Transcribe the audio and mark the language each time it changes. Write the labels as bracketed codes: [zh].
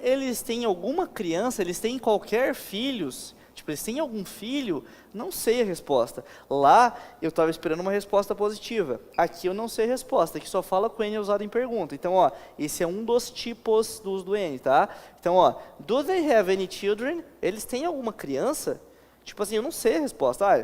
[pt] Eles têm alguma criança? Eles têm qualquer filhos? Tipo, eles têm algum filho? Não sei a resposta. Lá, eu estava esperando uma resposta positiva. Aqui eu não sei a resposta. Aqui só fala com N usado em pergunta. Então, ó, esse é um dos tipos do uso do N, tá? Então, ó, [en] do they have any children? [pt] Eles têm alguma criança? Tipo assim, eu não sei a resposta.